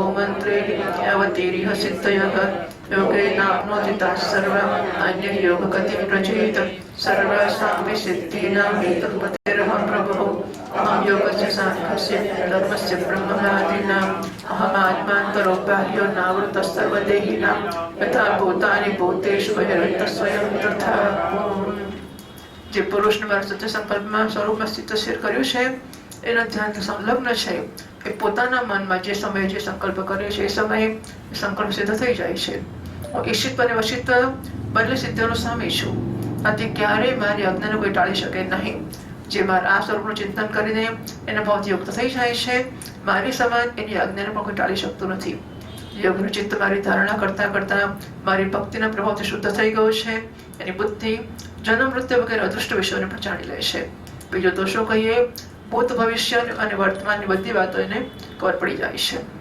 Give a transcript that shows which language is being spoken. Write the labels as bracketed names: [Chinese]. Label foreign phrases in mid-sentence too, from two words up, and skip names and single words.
[Sanskrit] मन्त्रे यावतीरिह सिद्धयः योगेनाप्नोति ताः सर्वम् अन्यः योगगतिं प्रचेत सर्वासामपि सिद्धीनां हेतुः पतिरहं प्रभुः अहं योगस्य साङ्ख्यस्य धर्मस्य ब्रह्मवादिनाम् अहमात्मान्तरो बाह्यो नावृतस्सर्वदेहिनां यथा भूतानि भूतेषु बहिरन्तः स्वयं तथा [Gujarati] જે પુરુષને મારા સત્ય સંકલ્પમાં સ્વરૂપમાં સ્થિત કર્યું છે એના ધ્યાનથી સંલગ્ન છે એ પોતાના મનમાં જે સમયે જે સંકલ્પ કરે છે એ સમયે સંકલ્પ સિદ્ધ થઈ જાય છે હું ઈશિત્વ અને વશિત્વ બંને સિદ્ધિઓનો સ્વામી છું આથી ક્યારેય મારી આજ્ઞાને કોઈ ટાળી શકે નહીં જે મારા આ સ્વરૂપનું ચિંતન કરીને એના ભાવથી યુક્ત થઈ જાય છે મારી સમાન એની આજ્ઞાને પણ કોઈ ટાળી શકતું નથી યોગનું ચિત્ત મારી ધારણા કરતા કરતા મારી ભક્તિના પ્રભાવથી શુદ્ધ થઈ ગયું છે એની બુદ્ધિ જન્મ મૃત્યુ વગેરે અદૃષ્ટ વિષયોને પણ જાણી લે છે બીજો તો શું કહીએ ભૂત ભવિષ્ય અને વર્તમાનની બધી વાતો એને ખબર પડી જાય છે